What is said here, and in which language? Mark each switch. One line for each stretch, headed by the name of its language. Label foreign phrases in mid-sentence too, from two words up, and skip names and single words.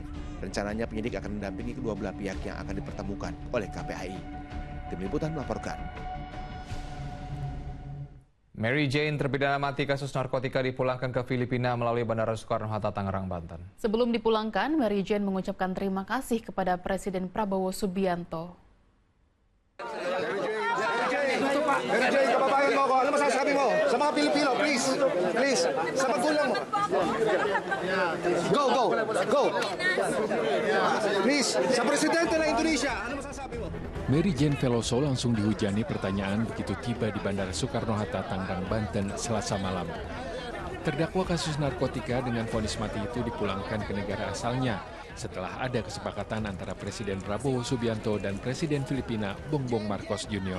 Indonesian: Rencananya penyidik akan mendampingi kedua belah pihak yang akan dipertemukan oleh KPAI. Tim Liputan melaporkan. Mary Jane, terpidana mati kasus narkotika, dipulangkan ke Filipina melalui Bandara Soekarno-Hatta, Tangerang, Banten. Sebelum dipulangkan, Mary Jane mengucapkan terima kasih kepada Presiden Prabowo Subianto.
Filipino: Mary Jane, kababayan mo ako. Ano masasabi mo sa mga Pilipino? Please, sa magulang mo. Go. Please, sa Presidente ng Indonesia, ano masasabi mo?
Indonesian: Mary Jane Veloso langsung dihujani pertanyaan begitu tiba di Bandara Soekarno-Hatta, Tangerang, Banten, Selasa malam. Terdakwa kasus narkotika dengan vonis mati itu dipulangkan ke negara asalnya setelah ada kesepakatan antara Presiden Prabowo Subianto dan Presiden Filipina Bongbong Marcos Jr.